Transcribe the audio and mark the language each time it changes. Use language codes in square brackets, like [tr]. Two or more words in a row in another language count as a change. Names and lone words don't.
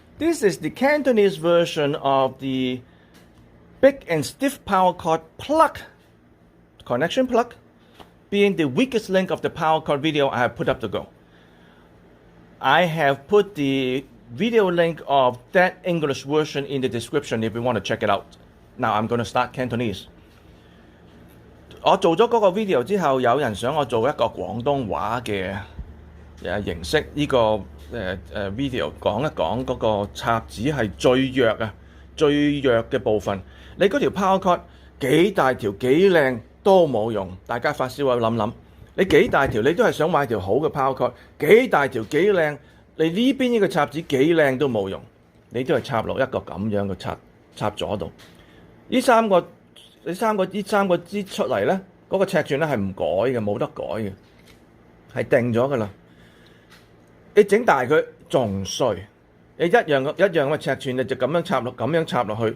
[en] This is the Cantonese version of the big and stiff power cord plug, connection plug, being the weakest link of the power cord video I have put up to go. I have put the video link of that English version in the description if you want to check it out. Now I'm going to start Cantonese. [yue] 我做咗嗰個 video 之後，有人想我做一個廣東話嘅形式，呢個video 講一講嗰個插子係最弱嘅部分。你嗰條 [en] power cord [yue] 幾大條幾靚都冇用，大家發燒啊諗諗，你幾大條你都係想買條好嘅 [en] power cord， [yue] 幾大條幾靚，你呢邊呢個插子幾靚都冇用，你都係插落一個咁樣嘅插座度。呢三個支出嚟咧，嗰個尺寸咧係唔改嘅，冇得改嘅，係定咗噶啦。你整大佢仲衰，你一樣嘅尺寸，你就咁樣插落去。